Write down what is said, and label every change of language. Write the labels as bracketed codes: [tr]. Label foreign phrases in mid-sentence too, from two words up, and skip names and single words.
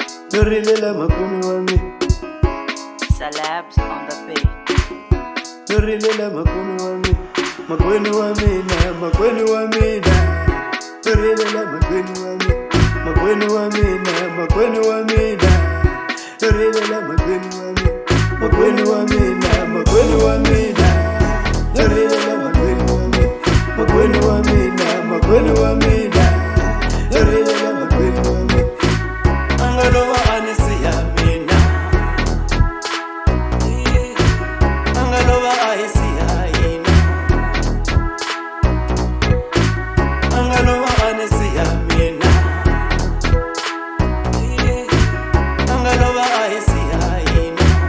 [zu] Norilela makwenu wami. [en] Celebs on the beat. [zu] Norilela makwenu wami. Makwenu wamina, makwenu wamina. Norilela makwenu wami. Makwenu wamina, makwenu wamina. Norilela makwenu wami. Makwenu wamina, makwenu wamina. Norilela makwenu wami. Makwenu wamina, makwenu wamina. Norilela makwenu wami. Angaloba anisiya mina. Angaloba ayisiya yina. Angaloba anisiya mina. Angaloba ayisiya yina.